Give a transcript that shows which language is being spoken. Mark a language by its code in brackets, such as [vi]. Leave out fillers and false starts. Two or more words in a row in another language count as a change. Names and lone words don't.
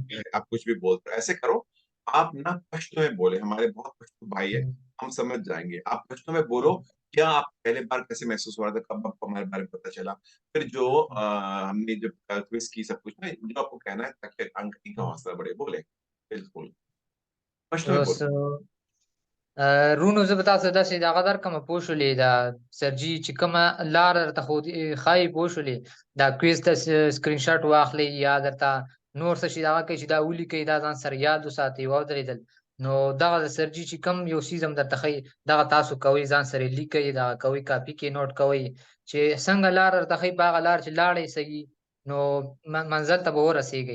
[ur] چلتا ہے آپ کچھ بھی بولتے ہو۔ ایسے کرو، آپ نا پشتو میں بولے، ہمارے بہت پشتو بھائی ہے، ہم سمجھ جائیں گے. آپ پشتو میں بولو، کیا آپ پہلے بار کیسے محسوس ہو رہا تھا، کب آپکو ہمارے بارے میں پتا چلا، پھر جو ہم نے جب کوئز کی سب کچھ نا، جو آپکو کہنا ہے تاکہ انک کا حوصلہ بڑھے، بولے بالکل پشتو میں [ps] بس [ur] बोलो। [ps] رونو زه به تاسو داسې دغه درکړم پوه شولې دا سرجي چې کومه لار درته ښایي پوه شولې دا کویز ته [en] screen shot [ps] واخلئ یا درته نور څه شي دغه کوي چې دا ولیکئ دا ځان سره یاد وساتئ ودرېدل. نو دغه د سرجي چې کوم یو څیز هم درته ښایي دغه تاسو کوئ، ځان سره لیکئ، دغه کوئ، کاپي کې نوټ کوئ چې څنګه لار درته ښایي په هغه لار چې لاړئ صحیح نو منزل ته به ورسېږئ.